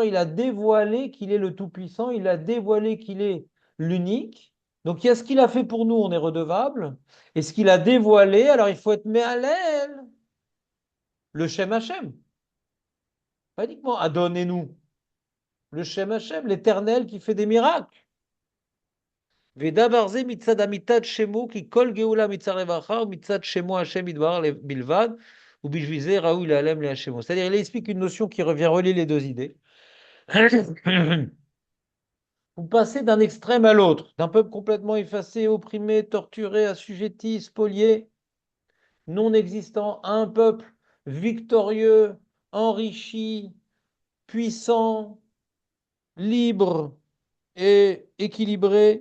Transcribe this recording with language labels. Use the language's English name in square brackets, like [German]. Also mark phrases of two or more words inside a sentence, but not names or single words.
[French] Il a dévoilé qu'il est le Tout-Puissant, il a dévoilé qu'il est l'unique. Donc il y a ce qu'il a fait pour nous, on est redevable. Et ce qu'il a dévoilé, alors il faut être Me'alel, le [Hebrew] שם השם. [French] Pas uniquement adonnez-nous. Le [Hebrew] שם השם, [French] l'éternel qui fait des miracles. [Hebrew] ודבר זה מצד אמיתת שמו, כי כל גאולה מצד רווחה ומצד שמו השם יתברך בלבד, ובשביל זה ראוי להיעלם להשמו. [French] C'est-à-dire, il explique une notion qui revient relier les deux idées. Vous passez d'un extrême à l'autre, d'un peuple complètement effacé, opprimé, torturé, assujetti, spolié, non existant, à un peuple victorieux, enrichi, puissant, libre et équilibré.